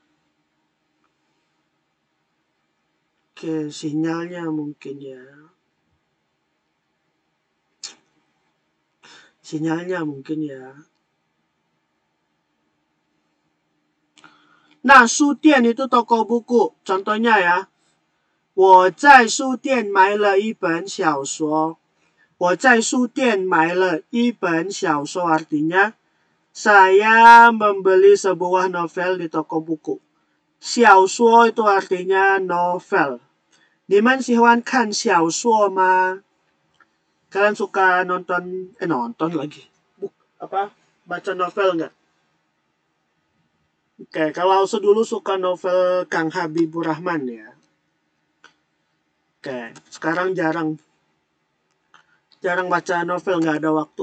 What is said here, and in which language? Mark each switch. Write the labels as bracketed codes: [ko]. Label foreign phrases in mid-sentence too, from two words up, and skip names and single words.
[id] Oke, sinyalnya mungkin ya. Nah, Sutian itu toko buku. Contohnya ya. [zh] 我在书店买了一本小说. 我在书店买了一本小说 [id] artinya saya membeli sebuah novel di toko buku. 小说 itu artinya novel. [zh] 你们喜欢看小说吗? [id] Kalian suka nonton lagi. Baca novel nggak? Oke, kalau dulu suka novel Kang Habibur Rahman ya. Oke, sekarang jarang baca novel, nggak ada waktu.